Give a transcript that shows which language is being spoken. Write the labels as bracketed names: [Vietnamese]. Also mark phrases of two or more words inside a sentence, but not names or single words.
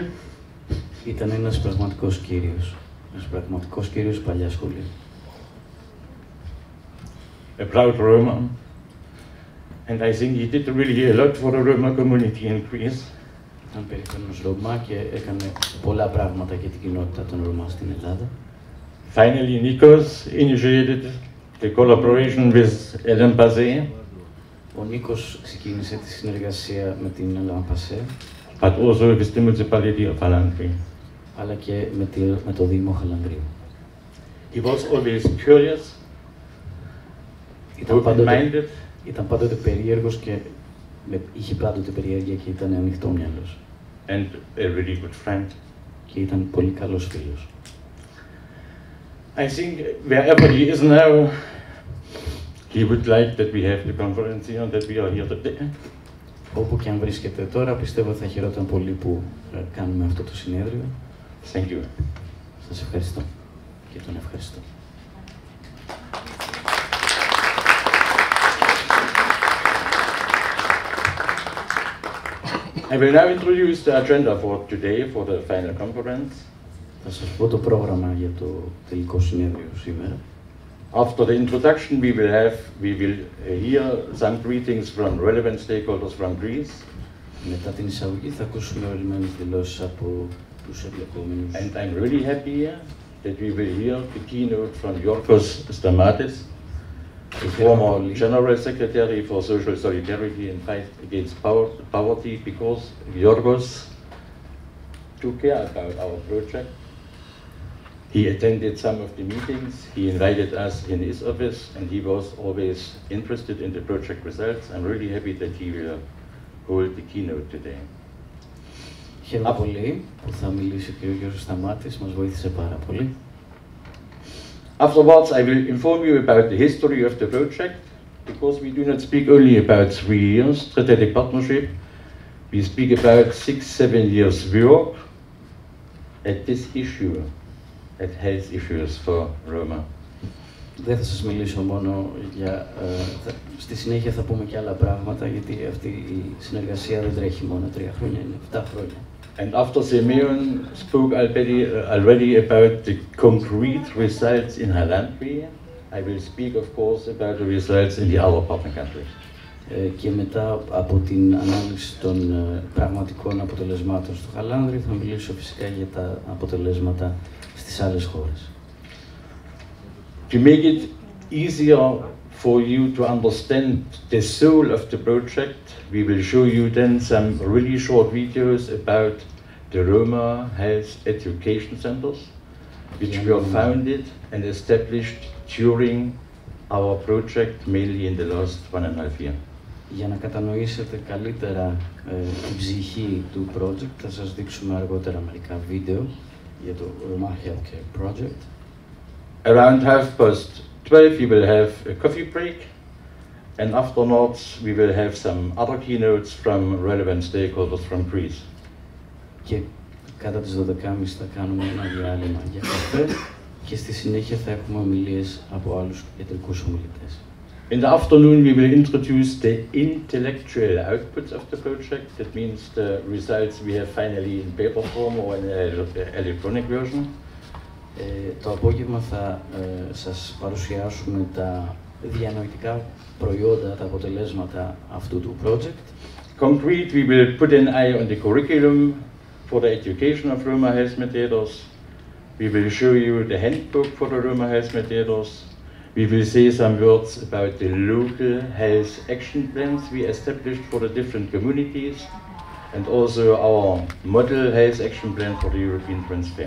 [Greek] Ήταν ένας πραγματικός κύριος παλιά σχολή. [English] A proud Roma, and I think he did really a lot for the Roma community in Greece. [Greek] Ήταν περήφανος Ρωμά και έκανε πολλά πράγματα για την κοινότητα των Ρωμά στην Ελλάδα. [English] Finally, Nikos initiated the collaboration with Ellen Passé. [Greek] Ο Νίκος ξεκίνησε τη συνεργασία με την Ellen Passé, [English] but also with the municipality of Hallendri. [Greek] Αλλά και με το Δήμο Χαλανδρίου. [English] He was always curious, open-minded. [Greek] Ήταν πάντοτε περίεργος και είχε πάντοτε περιέργεια και ήταν ανοιχτόμυαλος. [English] And a really good friend. [Greek] Και ήταν πολύ καλός φίλος. [English] I think wherever he is now, he would like that we have the conference here and that we are here today. [Greek] Όπου και αν βρίσκεται τώρα, πιστεύω θα χαιρόταν πολύ που κάνουμε αυτό το συνέδριο. [English] Thank you. [Greek] Σας ευχαριστώ και τον ευχαριστώ. [English] I will now introduce the agenda for today for the final conference. [Greek] Θα σας πω το πρόγραμμα για το τελικό συνέδριο σήμερα. [English] After the introduction, we will hear some greetings from relevant stakeholders from Greece. [Greek] Μετά την εισαγωγή θα ακούσουμε ορισμένες δηλώσεις από τους εμπλεκόμενους. [English] And I'm really happy that we will hear the keynote from Γιώργος Σταμάτης, the former General Secretary for Social Solidarity and Fight Against Poverty, because Giorgos took care about our project. He attended some of the meetings, he invited us in his office, and he was always interested in the project results. I'm really happy that he will hold the keynote today. [Greek] Χαίρομαι πολύ που θα μιλήσει ο κ. Γιώργος Σταμάτης, μας βοήθησε πάρα πολύ. [English] Afterwards, I will inform you about the history of the project, because we do not speak only about 3 years strategic partnership, we speak about 6-7 years work at this issue, at health issues for Roma. [Greek] Δεν θα σας μιλήσω μόνο για... στη συνέχεια θα πούμε και άλλα πράγματα, γιατί αυτή η συνεργασία δεν τρέχει μόνο 3 χρόνια, είναι 7 χρόνια. [English] And after Simeon spoke already about the concrete results in Hallendri, I will speak, of course, about the results in the other partner countries. [Greek] Και μετά από την ανάλυση των πραγματικών αποτελεσμάτων στο Χαλάνδρι, θα μιλήσω φυσικά για τα αποτελέσματα στις άλλες χώρες. [English] To make it easier for you to understand the soul of the project, we will show you then some really short videos about the Roma Health Education Centers, which were founded and established during our project, mainly in the last 1.5 years. [Greek] Για να κατανοήσετε καλύτερα την ψυχή του project, θα σας δείξουμε αργότερα μερικά βίντεο για το Roma Health Care Project. [English] Around 12:30 we will have a coffee break, and afterwards we will have some other keynotes from relevant stakeholders from Greece. [Greek] Και κατά τις 12:30 θα κάνουμε ένα διάλειμμα για καφέ και στη συνέχεια θα έχουμε ομιλίες από άλλους ιατρικούς ομιλητές. [English] In the afternoon we will introduce the intellectual outputs of the project. That means the results we have finally in paper form or in electronic version. [Greek] Το απόγευμα θα σας παρουσιάσουμε τα διανοητικά προϊόντα, τα αποτελέσματα αυτού του project. [English] Concrete, we will put an eye on the curriculum for the education of Roma health mediators. We will show you the handbook for the Roma health mediators. We will say some words about the local health action plans we established for the different communities, and also our model health action plan for the European transfer.